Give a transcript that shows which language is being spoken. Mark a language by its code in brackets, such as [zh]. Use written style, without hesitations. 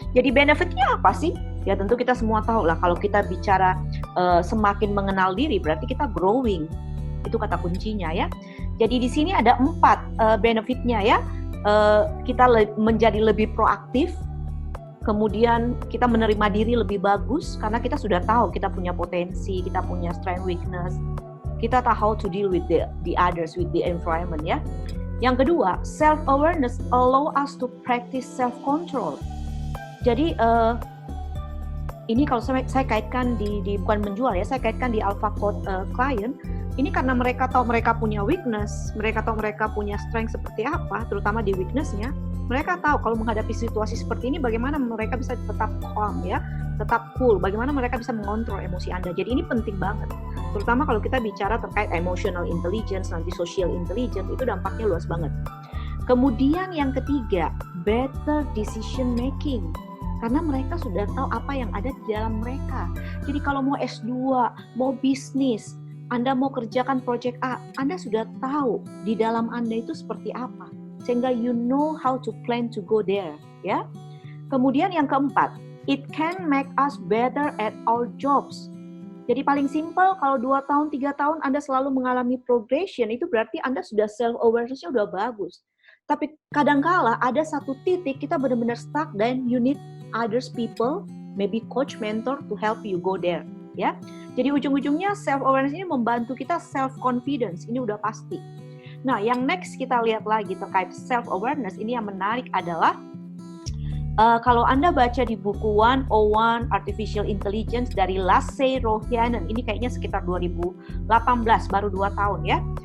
[id] Jadi benefitnya apa sih? Ya tentu kita semua tahu lah, kalau kita bicara semakin mengenal diri berarti kita growing. Itu kata kuncinya ya. Jadi di sini ada 4 benefitnya ya. Kita menjadi lebih proaktif. Kemudian kita menerima diri lebih bagus karena kita sudah tahu kita punya potensi, kita punya strength, weakness. Kita tahu [en] how to deal with the others, with the environment ya. [id] Yang kedua, [en] self-awareness allow us to practice self-control. [id] Jadi ini kalau saya kaitkan di bukan menjual ya, saya kaitkan di Alpha Code client. Ini karena mereka tahu mereka punya weakness, mereka tahu mereka punya strength seperti apa, terutama di weakness-nya. Mereka tahu kalau menghadapi situasi seperti ini bagaimana mereka bisa tetap calm ya, tetap cool, bagaimana mereka bisa mengontrol emosi Anda. Jadi ini penting banget. Terutama kalau kita bicara terkait emotional intelligence, nanti social intelligence, itu dampaknya luas banget. Kemudian yang ketiga, better decision making. Karena mereka sudah tahu apa yang ada di dalam mereka. Jadi kalau mau S2, mau bisnis, Anda mau kerjakan project A, Anda sudah tahu di dalam Anda itu seperti apa. Sehingga [en] you know how to plan to go there, ya. [id] Kemudian yang keempat, [en] it can make us better at our jobs. [id] Jadi paling simple, kalau 2 tahun, 3 tahun Anda selalu mengalami progression, itu berarti Anda sudah self-awareness-nya udah bagus. Tapi kadangkala ada satu titik kita benar-benar stuck dan [en] you need others people, maybe coach, mentor to help you go there, ya. [id] Jadi ujung-ujungnya self awareness ini membantu kita self confidence, ini udah pasti. Nah, yang next kita lihat lagi terkait self awareness ini yang menarik adalah kalau Anda baca di buku 101 Artificial Intelligence dari Lasse Rouhianen, ini kayaknya sekitar 2018, baru 2 tahun ya.